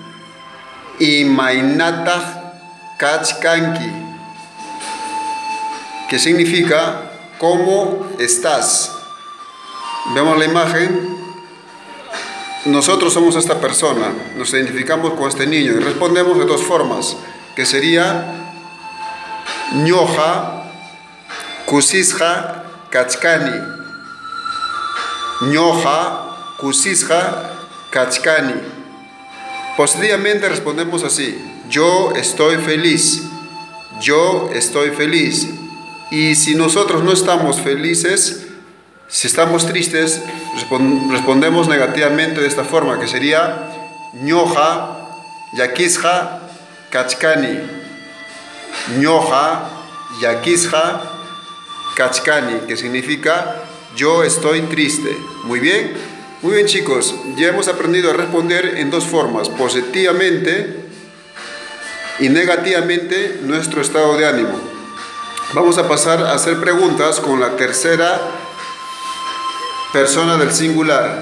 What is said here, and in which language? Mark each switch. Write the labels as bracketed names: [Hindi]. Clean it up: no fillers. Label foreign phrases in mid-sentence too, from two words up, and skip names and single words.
[Quechua] Imainatah Kachkanki. [Spanish] Que significa ¿cómo estás? Vemos la imagen. Nosotros somos esta persona, nos identificamos con este niño y respondemos de dos formas, que sería [Quechua] ñoja kusisja kachkani. Ñoja kusisja kachkani. [Spanish] Positivamente respondemos así: yo estoy feliz. Yo estoy feliz. Y si nosotros no estamos felices, si estamos tristes, respondemos negativamente de esta forma, que sería [Quechua] ñoja yakisja kachkani. Ñoja yakisja kachkani, [Spanish] que significa yo estoy triste. Muy bien chicos, ya hemos aprendido a responder en dos formas, positivamente y negativamente nuestro estado de ánimo. Vamos a pasar a hacer preguntas con la tercera persona del singular.